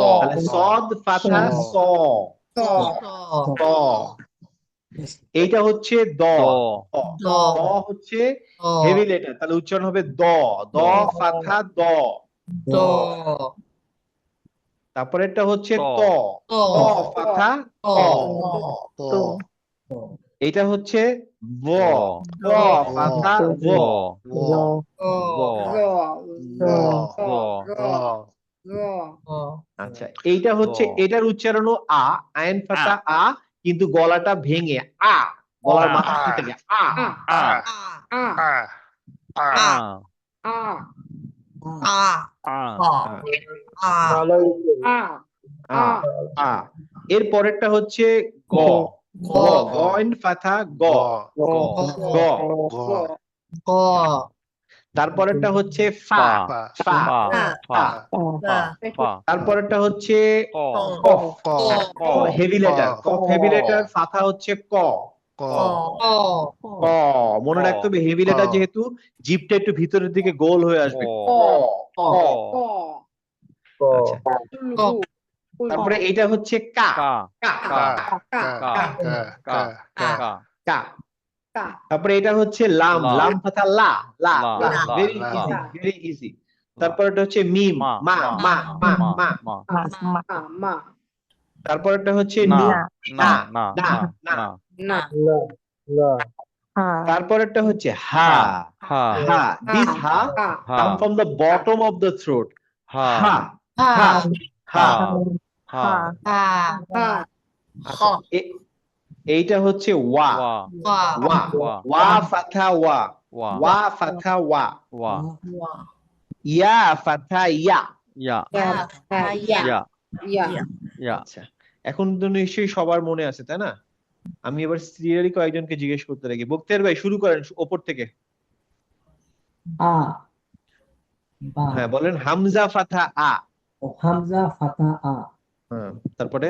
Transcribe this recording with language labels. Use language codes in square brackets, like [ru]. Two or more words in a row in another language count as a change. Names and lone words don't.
[bn] তাহলে সদ ফাথা স, স স। এইটা হচ্ছে দ, দ দ হচ্ছে হেভি লেটার, তাহলে উচ্চারণ হবে দ, দ ফাথা দ। তারপরে এটা হচ্ছে ত, ত ফাথা ত। ত এটা হচ্ছে ব, ব ব ফাথা ব। ব ব ব জ ব ব ব আচ্ছা, এইটা হচ্ছে, ব। এটার উচ্চারণও আ, আইন ফাথা আ, কিন্তু গলাটা ভেঙে আ, গলার মাথা থেকে আ। আ আ আ আ আ আ আ আ আ আ। এর পরেরটা হচ্ছে গ, গ, গ ইন ফাথা গ, গ গ। গ তারপরেরটা হচ্ছে ফা, ফা ফা, ফা ফা ফা। ফা ফা তারপরেরটা হচ্ছে ক কফ, ক ক হেভি লেটার, কফ হেভি লেটার, ফাথা হচ্ছে ক, ক ক। মনে রাখতে হবে হেভি লেটার যেহেতু জিভটা একটু ভিতরের দিকে গোল হয়ে আসবে, ক, ক। ক আচ্ছা, তারপরে এইটা হচ্ছে কা, কা কা, কা কা কা কা কা কা কা। তারপরে এটা হচ্ছে লাম, লা। লাম ফাথা লা, লা, লা, লা, লা, ভেরি লা। [en] easy, very easy. [bn] তারপর এটা হচ্ছে মিম, মা মা, মা, মা, মা। মা তারপর এটা হচ্ছে না নু, না না, না না, না না। না তারপর একটা হচ্ছে হা, হা হা, দিস হা হা [en] come from the bottom of the throat, [bn] হা হা, হা, হা। হা আচ্ছা, এইটা হচ্ছে ওয়া, ওয়া ওয়া, ওয়া ওয়া ফাথা ওয়া, ওয়া ওয়া ফাথা ওয়া, ওয়া ইয়া ফাথা ইয়া। ইয়া ইয়া ইয়া ইয়া ইয়া আচ্ছা, এখন তো নিশ্চয়ই সবার মনে আছে, তাই না? আমি এবার সিরিয়ালি কয়েকজনকে জিজ্ঞেস করতে লাগি। বক্তিয়ার ভাই শুরু করেন ওপর থেকে। আ বা হ্যাঁ বলেন, হামজা ফাথা আ। হামজা ফাতা আ হ্যাঁ, তারপরে